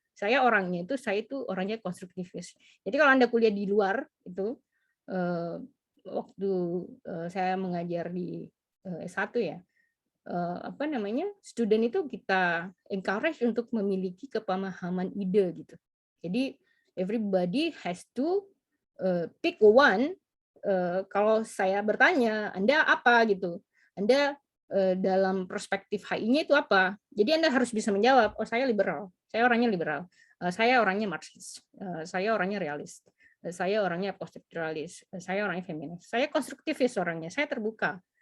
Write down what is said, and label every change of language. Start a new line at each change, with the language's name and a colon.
Indonesian: Saya itu orangnya konstruktivis. Jadi kalau Anda kuliah di luar itu waktu saya mengajar di S1 ya, apa namanya, student itu kita encourage untuk memiliki kepemahaman ide gitu. Jadi
English: everybody has to pick one.
Indonesian: Kalau saya bertanya, Anda apa gitu? Anda dalam perspektif HI-nya itu apa? Jadi Anda harus bisa menjawab, oh saya liberal, saya orangnya liberal, saya orangnya Marxis, saya orangnya realis, saya orangnya poststrukturalis, saya orangnya feminis, saya konstruktivis orangnya, saya terbuka.